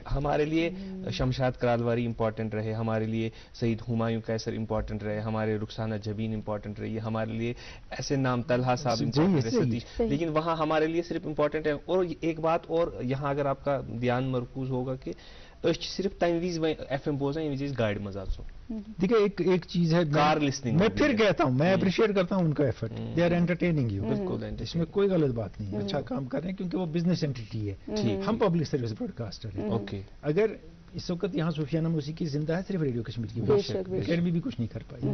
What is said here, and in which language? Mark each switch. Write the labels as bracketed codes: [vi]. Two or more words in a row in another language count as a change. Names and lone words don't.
[ur] ہمارے لیے شمشاد کرالواری امپورٹنٹ رہے, ہمارے لیے سعید ہمایوں قیصر امپورٹنٹ رہے, ہمارے رخسانہ جبین امپورٹنٹ رہی ہے, ہمارے لیے ایسے نام طلحہ صاحب امپورٹنٹ رہے, ستیش, لیکن وہاں ہمارے لیے صرف امپورٹنٹ ہے. اور ایک بات اور یہاں اگر آپ کا دھیان مرکوز ہوگا کہ صرف [ks] تمہ وز ایف ایم بوزان یمہ وز گاڑی مز آسو. [ur] دیکھیں ایک چیز ہے, [en] car listening, [ur] میں پھر کہتا ہوں, میں اپریشیٹ کرتا ہوں ان کا ایفرٹ, [en] they are entertaining you. [ur] بالکل, اس میں کوئی غلط بات نہیں ہے, اچھا کام کر رہے ہیں کیونکہ وہ [en] business entity [ur] ہے, ہم [en] public service broadcaster [ur] ہیں. اوکے, اگر اس وقت یہاں صوفیانہ موسیقی زندہ ہے صرف ریڈیو کشمیر کی وجہ سے, اکیڈمی بھی کچھ نہیں کر پائی.